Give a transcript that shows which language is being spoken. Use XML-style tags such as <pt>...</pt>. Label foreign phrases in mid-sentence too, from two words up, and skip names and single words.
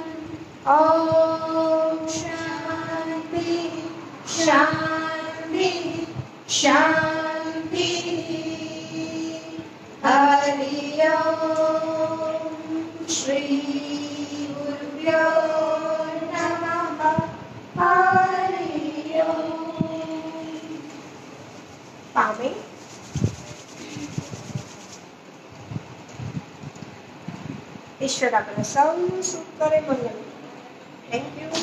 <sa>ॐ शान्ति शान्ति शान्ति. हरि ओम. श्री गुरुभ्यो नमः. हरि ओम.</sa> <gu>પામે. ઈશ્વર આપણે સૌનું સુખ કરે મંગલ.</gu> <en>thank you.</en>